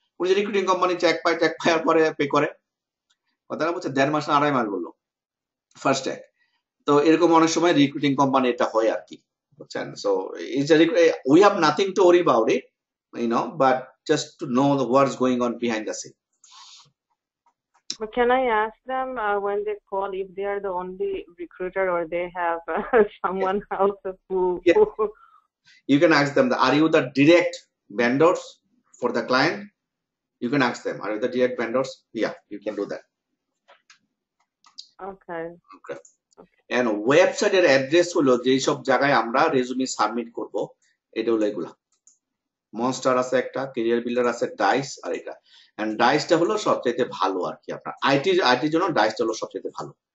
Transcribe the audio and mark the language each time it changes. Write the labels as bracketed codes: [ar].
[bn] উনি যে recruiting company check পাওয়ার পরে পে করে, কথাটা বলছে 1.5 মাস না 2.5 মাস বললো ফার্স্ট চেক। তো এরকম অনেক সময় রিক্রুটিং কোম্পানি এটা হয় আর কি, বুঝছেন? [en] So we have nothing to worry about it, but just to know what's going on behind the scene. But can I ask them when they call if they are the only recruiter or they have someone else who? Yeah. You can ask them, are you the direct vendors for the client? You can ask them, are you the direct vendors? Yeah, you can do that. Okay. [bn] And ওয়েবসাইটের address হলো যেই সব জায়গায় আমরা resume submit করব, এটা হলো এগুলা। মনস্টার আছে একটা, ক্যারিয়ার বিল্ডার আছে, ডাইস, আর এটা। এন্ড ডাইসটা হলো সবচেয়ে ভালো আর কি, আপনার আইটির জন্য ডাইসটা হলো সবচেয়ে ভালো।